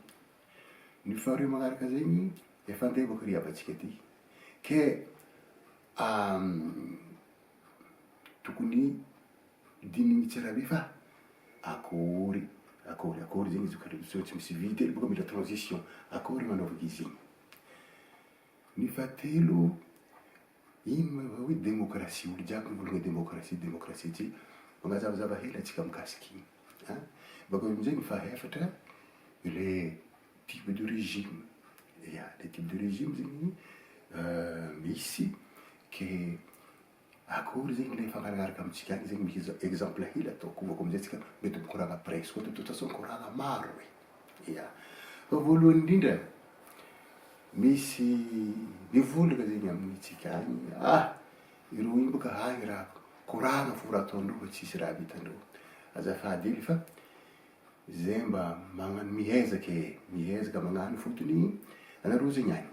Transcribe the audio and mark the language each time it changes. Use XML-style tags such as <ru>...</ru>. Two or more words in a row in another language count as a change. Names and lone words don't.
<mg>Ny faharoa magnaraka zegny, efa andeha bôka ry abatsika ty, ke tokony dininy tsara be fa akory zegny izy ko tsy misy vy telo bôka mila transition, akory manaovaka izy igny. Ny fahatelo, ino ma hoe demokrasia, olo jiaby mivolagna demokrasia ty, magnazavazava hely atsika mikasiky igny. Bakeo amizay ny fahaefatra,</mg> <fr>le type de régime.</fr> <mg>Ya,</mg> <fr>le type de régime</fr> <mg>zegny misy ke akory zegny le ifagnaranaraka amitsika agny zegny misy exemple hely ataoko bakeo amizay tsika mety mikoragna</mg> <fr>presque de toute façon</fr> <mg>koragna maro ya. Fa voalohany indrindra, misy mivolagna zegny amintsika agny, iro igny boka agny raha koragna fo raha ataondreo fa tsisy raha vitandreo. Azafady hely fa zay mba magnano mihezaka magnano fotony anareo zegny agny.</mg>